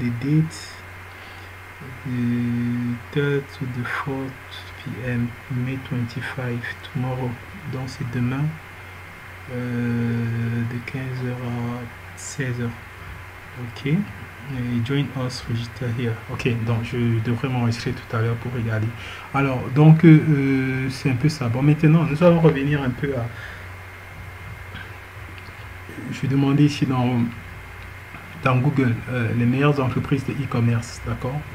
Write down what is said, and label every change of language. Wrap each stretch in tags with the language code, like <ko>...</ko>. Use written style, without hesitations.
<en>The date, the 3rd to the 4th p.m. May 25, tomorrow,</en> <fr>donc c'est demain, de 15h à 16h.</fr> <en>Ok, join us, register here.</en> <fr>Ok, donc je devrais m'enregistrer tout à l'heure pour regarder. Alors, donc c'est un peu ça. Bon, maintenant, nous allons revenir un peu à. Je vais demander ici dans Google les meilleures entreprises de e-commerce, d'accord.</fr>